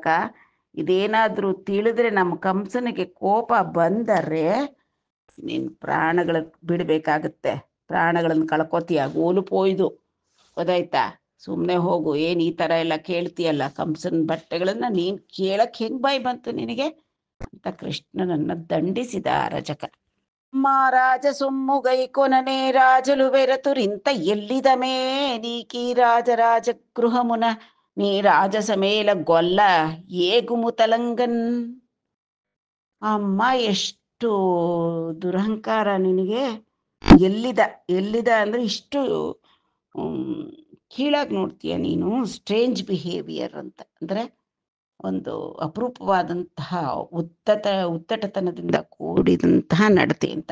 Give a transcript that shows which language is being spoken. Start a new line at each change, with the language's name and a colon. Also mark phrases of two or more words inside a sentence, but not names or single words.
Kannada: ಇದೇನಾದರೂ ತಿಳಿದ್ರೆ ನಮ್ಮ ಕಂಸನಿಗೆ ಕೋಪ ಬಂದರೆ ನಿನ್ನ ಪ್ರಾಣಗಳ ಬಿಡಬೇಕಾಗತ್ತೆ, ಪ್ರಾಣಗಳನ್ನು ಕಳ್ಕೊತೀಯ. ಗೋಲು ಪೋಯ್ದು, ಗೊತ್ತಾಯ್ತಾ? ಸುಮ್ಮನೆ ಹೋಗು. ಏನು ಈ ಥರ ಎಲ್ಲ ಕೇಳ್ತೀಯಲ್ಲ ಕಂಸನ ಬಟ್ಟೆಗಳನ್ನು, ನೀನು ಕೇಳಕ್ಕೆ ಹೆಂಗೆ ಬಾಯಿ ಬಂತು ನಿನಗೆ ಅಂತ ಕೃಷ್ಣನನ್ನು ದಂಡಿಸಿದ ರಜಕ.
Telugu: మహారాజ సొమ్ము గైకొననే రాజులు వెరతురింత ఎల్లిదమే నీకీ రాజరాజ గృహమున నీ రాజసమేల గొల్ల ఏగుము ತಲಂಗನ್.
Kannada: ಅಮ್ಮ ಎಷ್ಟು ದುರಹಂಕಾರ ನಿನಗೆ. ಎಲ್ಲಿದ ಎಲ್ಲಿದ ಅಂದ್ರೆ ಇಷ್ಟು ಕೀಳಾಗಿ ನೋಡ್ತೀಯ ನೀನು.
English: strange behaviour
Kannada: ಅಂತ ಅಂದ್ರೆ ಒಂದು ಅಪರೂಪವಾದಂತಹ ಉತ್ತಟತನದಿಂದ ಕೂಡಿದಂತಹ ನಡತೆ ಅಂತ.